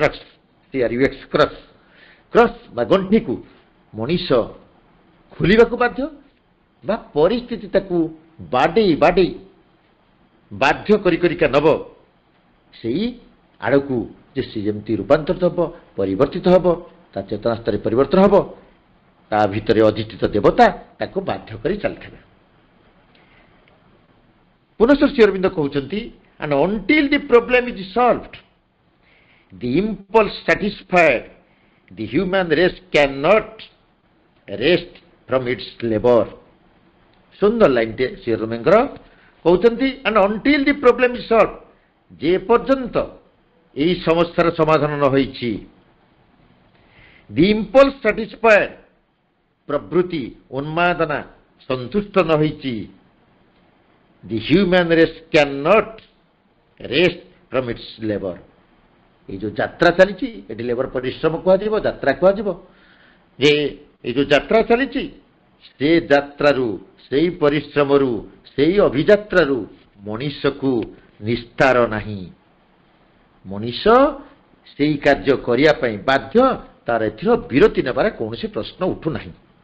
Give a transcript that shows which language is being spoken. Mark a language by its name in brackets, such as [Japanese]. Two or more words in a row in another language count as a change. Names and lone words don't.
[Odia] କ୍ରସ୍ ବା ଗଣ୍ଠିକୁ ମଣିଷ ଖୋଲିବାକୁ ବାଧ୍ୟ, ବା ପରିସ୍ଥିତି ତାକୁ ବାଧ୍ୟ କରିକା ନେବ ସେଇ ଆଡ଼କୁ, ଯେ ସେ ଯେମିତି ରୂପାନ୍ତରିତ ହେବ, ପରିବର୍ତ୍ତିତ ହେବ, ତା ଚେତନା ସ୍ତରରେ ପରିବର୍ତ୍ତନ ହେବ, ତା ଭିତରେ ଅଧିଷ୍ଠିତ ଦେବତା ତାକୁ ବାଧ୍ୟ କରି ଚାଲିଥିବେ। ପୁନଃ ଶ୍ରୀ ଅରବିନ୍ଦ କହୁଛନ୍ତି, [English] and until the problem is solved, the impulse satisfied, the human race cannot rest from its labor. [Odia] ସୁନ୍ଦର ଲାଇନଟେ ଶ୍ରୀ ଅରବିନ୍ଦଙ୍କର କହୁଛନ୍ତି, [English] and until the problem is solved, [Odia] ଯେ ପର୍ଯ୍ୟନ୍ତ ଏହି ସମସ୍ୟାର ସମାଧାନ ନ ହୋଇଛି, [English] the impulse satisfied, [Odia] ପ୍ରବୃତ୍ତି ଉନ୍ମାଦନା ସନ୍ତୁଷ୍ଟ ନ ହୋଇଛି, [English] the human race cannot rest from its labor. [Odia] এই ଯେଉଁ ଯାତ୍ରା ଚାଲିଛି, ଏଠି ଲେବର ପରିଶ୍ରମ କୁହାଯିବ, ଯାତ୍ରା କୁହାଯିବ, ଯେ এই ଯେଉଁ ଯାତ୍ରା ଚାଲିଛି, ସେ ଯାତ୍ରାରୁ, ସେଇ ପରିଶ୍ରମରୁ, ସେଇ ଅଭିଯାତ୍ରାରୁ ମଣିଷକୁ ନିସ୍ତାର ନାହିଁ। ମଣିଷ ସେଇ କାର୍ଯ୍ୟ କରିବା ପାଇଁ ବାଧ୍ୟ, ତାର ଏଥିର ବିରତି ନେବାର କୌଣସି ପ୍ରଶ୍ନ ଉଠୁନାହିଁ।